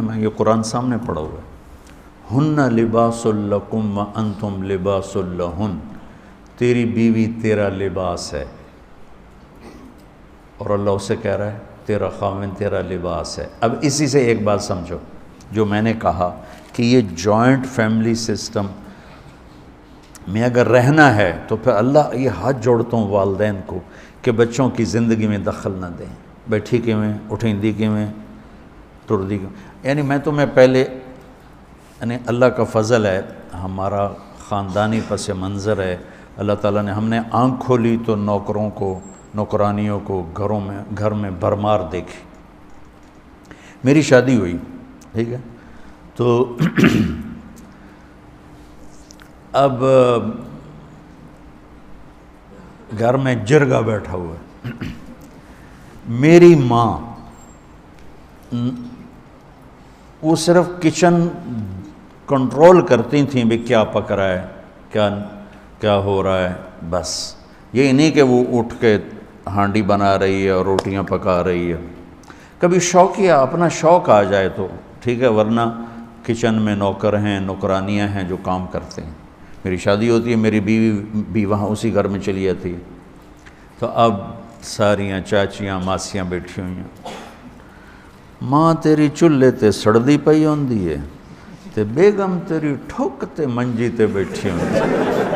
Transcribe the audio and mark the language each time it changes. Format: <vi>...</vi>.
<ur>میں یہ قرآن سامنے پڑھا ہوا ہے.</ur> <ar>ہن لباس لکم وانتم لباس لہن،</ar> <ur>تیری بیوی تیرا لباس ہے، اور اللہ اسے کہہ رہا ہے تیرا خاوند تیرا لباس ہے. اب اسی سے ایک بات سمجھو جو میں نے کہا کہ یہ جوائنٹ فیملی سسٹم میں اگر رہنا ہے تو پھر اللہ یہ ہاتھ جوڑتا ہوں والدین کو کہ بچوں کی زندگی میں دخل نہ دیں.</ur> <pa>بیٹھی کیویں، اٹھیندی کیویں، ٹردی کیویں.</pa> <ur>یعنی میں تمہیں پہلے، یعنی اللہ کا فضل ہے، ہمارا خاندانی پس منظر ہے. اللہ تعالیٰ نے ہم نے آنکھ کھولی تو نوکروں کو، نوکرانیوں کو گھر میں بھرمار دیکھی. میری شادی ہوئی، ٹھیک ہے، تو اب گھر میں جرگا بیٹھا ہوا ہے. میری ماں وہ صرف کچن کنٹرول کرتی تھیں بھی کیا پک رہا ہے، کیا ہو رہا ہے، بس یہ نہیں کہ وہ اٹھ کے ہانڈی بنا رہی ہے اور روٹیاں پکا رہی ہے. کبھی شوقیہ اپنا شوق آ جائے تو ٹھیک ہے، ورنہ کچن میں نوکر ہیں، نوکرانیاں ہیں جو کام کرتے ہیں. میری شادی ہوتی ہے، میری بیوی بھی وہاں اسی گھر میں چلی جاتی ہے، تو اب ساریاں چاچیاں ماسیاں بیٹھی ہوئی ہیں.</ur> <pa>ماں تیری چولہے تے سڑدی پئی ہوندی ہے تے بیگم تیری ٹھک تے منجی تے بیٹھی ہوندی ہے.</pa>